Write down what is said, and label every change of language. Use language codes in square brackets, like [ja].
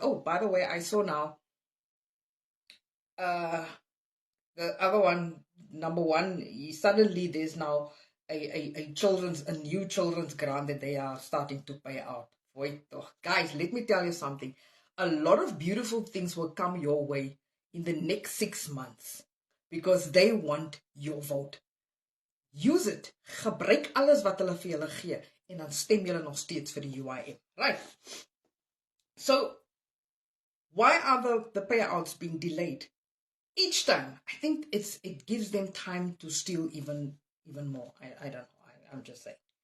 [en] Oh, by the way, I saw now the other one, number one, suddenly there's now a new children's grant that they are starting to pay out. Guys, let me tell you something. A lot of beautiful things will come your way in the next 6 months because they want your vote. Use it. [af] Gebruik alles wat hulle vir julle gee en dan stem julle nog steeds vir die UIM. [en] Right. So, why are the payouts being delayed? Each time, I think it gives them time to steal even more. I don't know. I'm just saying.